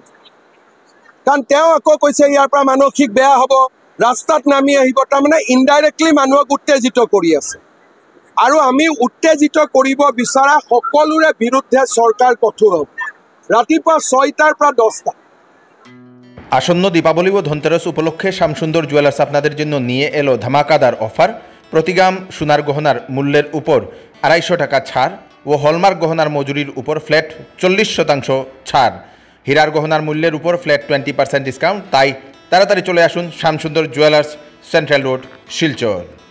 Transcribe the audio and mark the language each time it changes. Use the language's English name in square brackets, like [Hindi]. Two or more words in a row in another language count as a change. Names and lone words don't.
[Assamese] কাৰণ তেওঁ আকৌ কৈছে ইয়াৰ পৰা মানসিক বেয়া হ'ব, ৰাস্তাত নামি আহিব, তাৰমানে ইনডাইৰেক্টলি মানুহক উত্তেজিত কৰি আছে। আৰু আমি উত্তেজিত কৰিব বিচৰা সকলোৰে বিৰুদ্ধে চৰকাৰ কঠোৰ হ'ব। ৰাতিপুৱা 6টাৰ পৰা 10টা। [Bangla] আসন্ন দীপাবলি ও ধনতেরাস উপলক্ষে শ্যামসুন্দর জুয়েলার্স আপনাদের জন্য নিয়ে এলো ধামাকাদার অফার। প্রতি গ্রাম সোনার গহনার মূল্যের উপর 250 টাকা ছাড় ও হলমার্ক গহনার মজুরির উপর ফ্ল্যাট 40% ছাড়। হীরার গহনার মূল্যের উপর ফ্ল্যাট 20% ডিসকাউন্ট। তাই তাড়াতাড়ি চলে আসুন শ্যামসুন্দর জুয়েলার্স, সেন্ট্রাল রোড, শিলচর।